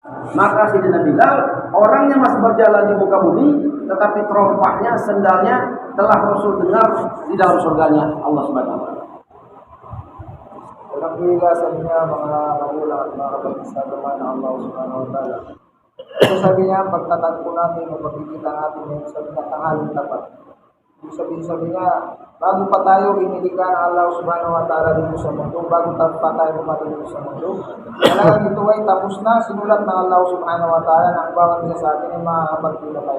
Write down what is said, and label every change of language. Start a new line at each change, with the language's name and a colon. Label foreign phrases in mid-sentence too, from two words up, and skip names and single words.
Indonesian: Maka Sayyidina Bilal, orangnya masih berjalan di muka bumi, tetapi terompahnya, sendalnya telah Rasul dengar di dalam surganya Allah
Arabic: سبحانه وتعالى.
Filipino: Alhamdulillah sabinya mga magulang at mga kapatid sa agama ng Allah
Arabic: سبحانه وتعالى.
Filipino: Ito sabi niya, pagtatagpo natin o pagkikita natin ngayon sa tanghaling tapat. Sabi niya, bago pa tayo inilikha ng Allah
Arabic: سبحانه وتعالى
Filipino: dito sa mundo, bago pa tayo pumatay dito sa mundo, talagang ito ay tapos na, sinulat ng Allah
Arabic: سبحانه وتعالى
Filipino: na ang bawat isa sa atin ay makakapagpila tayo.